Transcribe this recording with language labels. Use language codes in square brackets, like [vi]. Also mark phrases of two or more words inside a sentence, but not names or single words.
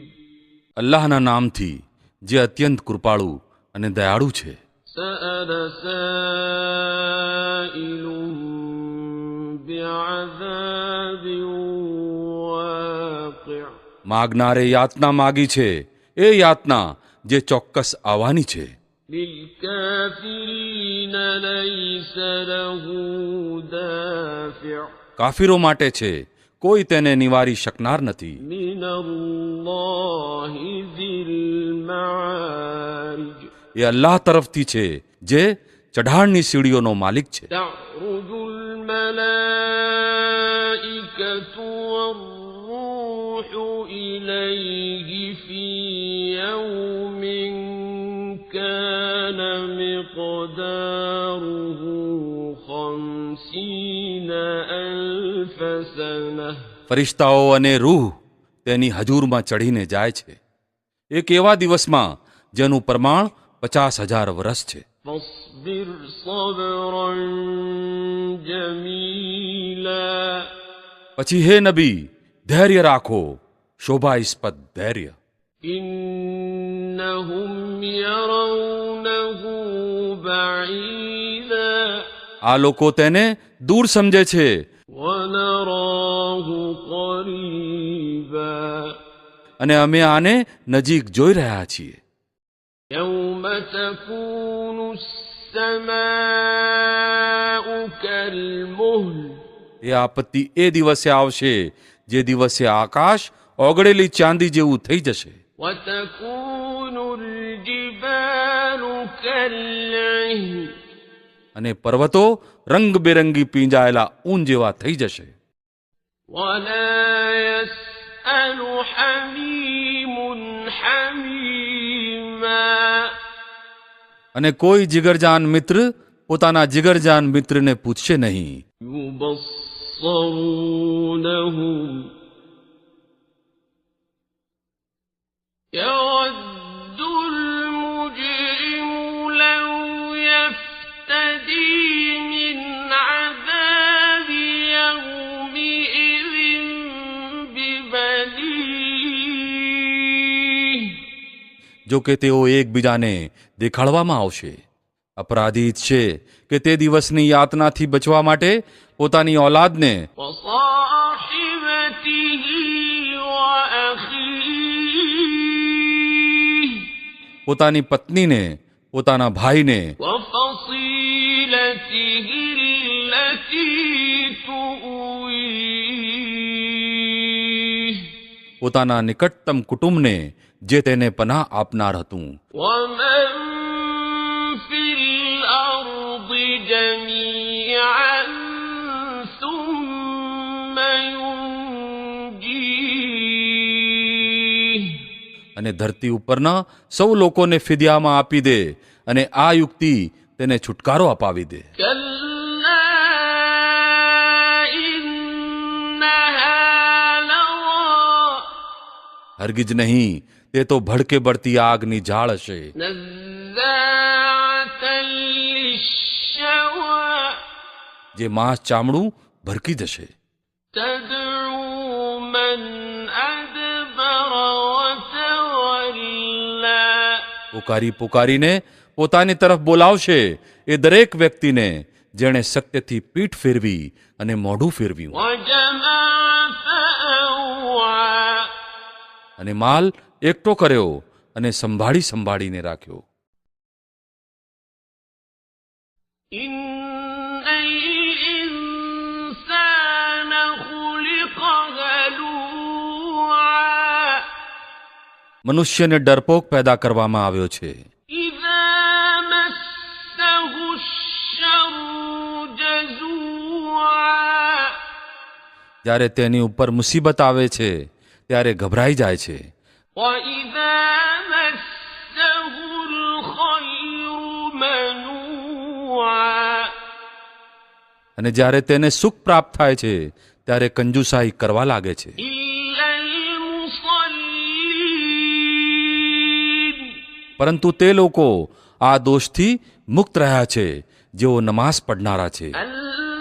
[gu] અલ્લાહના નામથી જે અત્યંત કૃપાળુ અને દયાળુ છે. [ar] سأل سائل بعذاب واقع' [gu] માગનારે યાતના માગી છે, એ યાતના જે ચોક્કસ આવવાની છે. [ar] للكافرين ليس له دافع [gu] કાફિરો માટે છે, કોઈ તેને નિવારી શકનાર નથી. [ar] من الله ذي المعارج [gu] એ અલ્લાહ તરફથી છે, જે ચઢાણની સીડીઓનો માલિક છે. [ar] تعرج الملائكة والروح إليه في يوم كان مقداره 50,000 سنة [gu] ફરિશ્તાઓ અને રૂહ તેની હજૂરમાં ચઢીને જાય છે, એક એવા દિવસમાં જેનું પ્રમાણ 50,000 વર્ષ છે. [ar] فاصبر صبرا جميلا [gu] પછી હે નબી, ધૈર્ય રાખો, શોભાસ્પદ ધૈર્ય. [ar] إنهم يرونه بعيدا [gu] આ લોકો તેને દૂર સમજે છે, [ar] ونراه قريبا [gu] અને અમે આને નજીક જોઈ રહ્યા છીએ. [ar] يوم تكون السماء كالمهل [gu] એ આપત્તિ એ દિવસે આવશે, જે દિવસે આકાશ ઓગળેલી ચાંદી જેવું થઈ જશે, [ar] وتكون الجبال كالعهن [gu] અને પર્વતો રંગબેરંગી પીંજાયેલા ઊન જેવા થઈ જશે. [ar] ولا يسأل حميم حميما [gu] અને કોઈ જીગરજાન મિત્ર પોતાના જીગરજાન મિત્રને પૂછશે નહીં. [ar] يبصرونهم يود المجرم لو يفتدي من عذاب يومئذ ببنيه [gu] જો કે તેઓ એકબીજાને દેખાડવામાં આવશે. અપરાધી છે કે તે દિવસની યાતનાથી બચવા માટે પોતાની ઓલાદને, [ar] وصاحبته وأخيه [gu] પોતાની પત્નીને, પોતાના ભાઈને, [ar] وفصيلته التي تؤويه [gu] પોતાના નિકટતમ કુટુંબને, જે તેને પનાહ આપનાર હતું. [ar] ومن في الأرض جميعا ثم ينجيه [gu] અને ધરતી ઉપરના સૌ લોકોને ફિદિયામાં આપી દે, અને આ યુક્તિ તેને છુટકારો અપાવી દે. [ar] كلا إنها لظى [gu] હરગિજ નહીં, તે તો ભડકે બળતી આગની ઝાડ હશે, [ar] نزاعة للشوى [gu] જે માંસ ચામડું ભરકી જશે. [ar] تدعو من أدبر وتولى [gu] પુકારી પુકારીને પોતાની તરફ બોલાવશે એ દરેક વ્યક્તિને જેણે સત્યથી પીઠ ફેરવી અને મોઢું ફેરવ્યું, [ar] وجمع فأوعى [gu] અને માલ એકઠો કર્યો અને સંભાળીને રાખ્યો. [ar] إن الإنسان خلق هلوعا [gu] મનુષ્યને ડરપોક પેદા કરવામાં આવ્યો છે. [ar] إذا مسه الشر جزوعا [gu] જ્યારે તેની ઉપર મુસીબત આવે છે ત્યારે ગભરાઈ જાય છે, [ar] وإذا مسه الخير منوعا [gu] અને જ્યારે તેને સુખ પ્રાપ્ત થાય છે ત્યારે કંજુસાઈ કરવા લાગે છે. [ar] إلا المصلين [gu] પરંતુ તે લોકો આ દોષથી મુક્ત રહ્યા છે જેઓ નમાઝ પઢનારા છે.